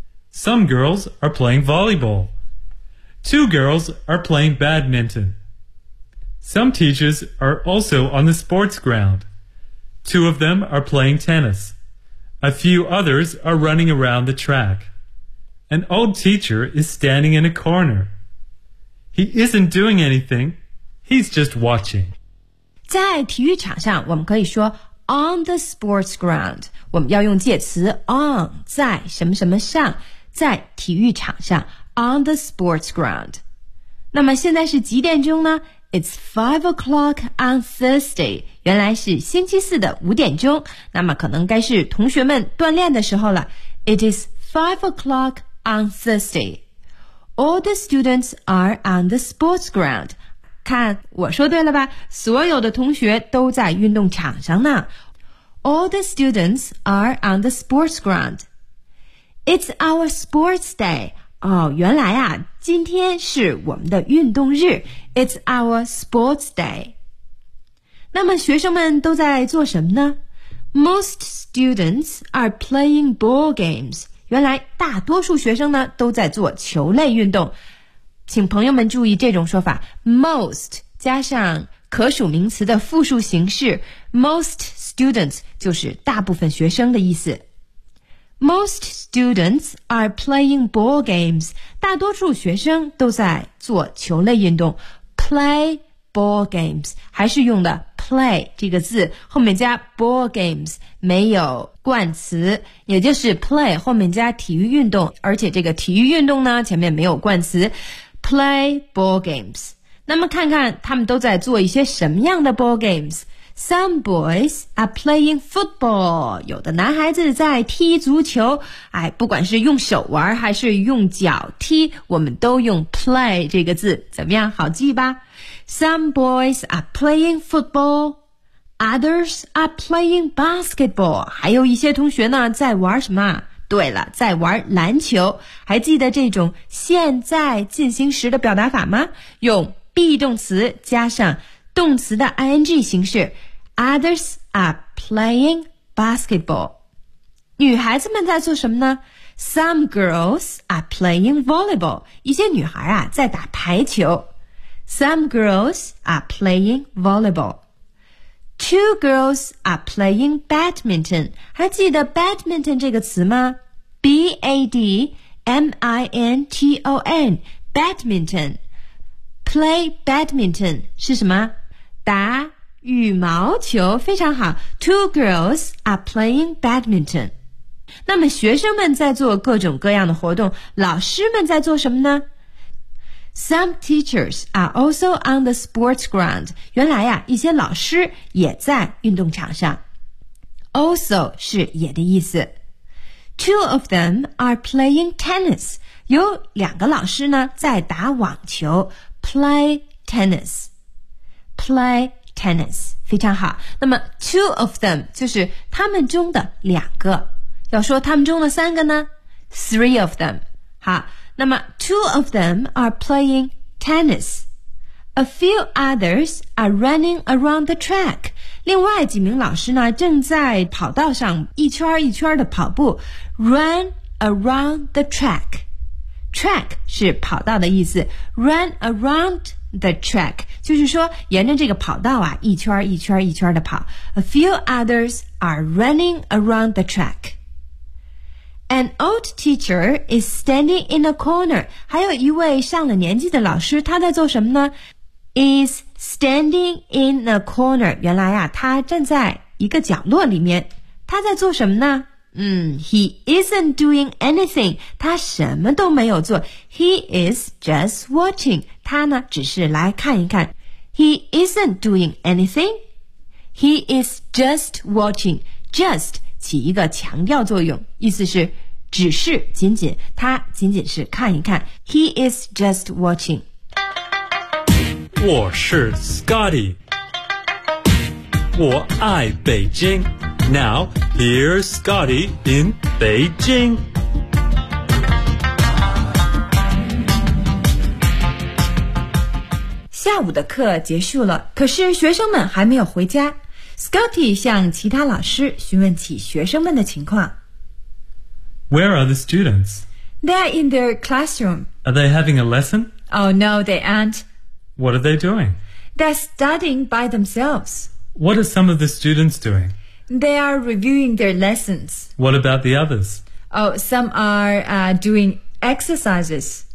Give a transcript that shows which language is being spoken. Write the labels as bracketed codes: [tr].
[en] Some girls are playing volleyball. Two girls are playing badminton. Some teachers are also on the sports ground. Two of them are playing tennis. A few others are running around the track. An old teacher is standing in a corner. He isn't doing anything. He's just watching. [zh] 在体育场上，我们可以说 [en] on the sports ground. [zh] 我们要用介词 on, 在什么什么上，在体育场上 [en] on the sports ground. [zh] 那么现在是几点钟呢？ [en] It's 5 o'clock on Thursday. [zh] 原来是星期四的五点钟，那么可能该是同学们锻炼的时候了。 [en] It is 5 o'clock on Thursday. All the students are on the sports ground. [zh] 看，我说对了吧？所有的同学都在运动场上呢。 [en] All the students are on the sports ground. It's our sports day. [zh] 哦，原来啊，今天是我们的运动日。 [en] It's our sports day. [zh] 那么学生们都在做什么呢？ [en] Most students are playing ball games. [zh] 原来大多数学生呢都在做球类运动。请朋友们注意这种说法， most 加上可数名词的复数形式， [en] most students [zh] 就是大部分学生的意思。 [en] Most students are playing ball games. [zh] 大多数学生都在做球类运动。 [en] Play ball games. [zh] 还是用的 play 这个字，后面加 [en] ball games, [zh] 没有冠词。也就是 play 后面加体育运动，而且这个体育运动呢，前面没有冠词。 [en] Play ball games. [zh] 那么看看他们都在做一些什么样的 [en] ball games? Some boys are playing football. [zh] 有的男孩子在踢足球。哎，不管是用手玩还是用脚踢，我们都用 play 这个字。怎么样？好记吧？ [en] Some boys are playing football. Others are playing basketball. [zh] 还有一些同学呢，在玩什么？对了，在玩篮球。还记得这种现在进行时的表达法吗？用 be 动词加上动词的 ing 形式， [en] others are playing basketball. [zh] 女孩子们在做什么呢？ [en] Some girls are playing volleyball. [zh] 一些女孩啊在打排球。 [en] Some girls are playing volleyball. Two girls are playing badminton. [zh] 还记得 badminton 这个词吗？ [en] B-A-D-M-I-N-T-O-N badminton. Play badminton [zh] 是什么？打羽毛球，非常好。 [en] Two girls are playing badminton. [zh] 那么学生们在做各种各样的活动，老师们在做什么呢？ [en] Some teachers are also on the sports ground. [zh] 原来呀，一些老师也在运动场上。 Also 是也的意思。 [en] Two of them are playing tennis. [zh] 有两个老师呢，在打网球。 [en] Play tennis. Play tennis, [zh] 非常好。那么 [en] two of them, [zh] 就是他们中的两个。要说他们中的三个呢？ [en] three of them. [zh] 好，那么 [en] two of them are playing tennis. A few others are running around the track. [zh] 另外几名老师呢，正在跑道上一圈一圈的跑步。 [en] Run around the track. [zh] Track 是跑道的意思。 [en] Run around the track. [zh] 就是说沿着这个跑道啊，一圈一圈一圈的跑。 [en] A few others are running around the track. An old teacher is standing in a corner. [zh] 还有一位上了年纪的老师，他在做什么呢？ [en] Is standing in a corner. [zh] 原来啊，他站在一个角落里面。他在做什么呢？ [en] He isn't doing anything. [zh] 他什么都没有做。 [en] He is just watching. [zh] 他呢只是来看一看。 [en] He isn't doing anything. He is just watching. [zh] Just 起一个强调作用，意思是只是仅仅，他仅仅是看一看。 [en] He is just watching. [zh] 我是 Scotty， 我爱北京。 [en] Now, here's Scotty in Beijing. [zh] Xia 午的课结束了，可是学生们还没有回家。 Scotty 向其他老师询问起学生们的情况。 [en] Where are the students? They're in their classroom. Are they having a lesson? Oh, no, they aren't. What are they doing? They're studying by themselves. What are some of the students doing? They are reviewing their lessons. What about the others? Oh, some are, doing exercises.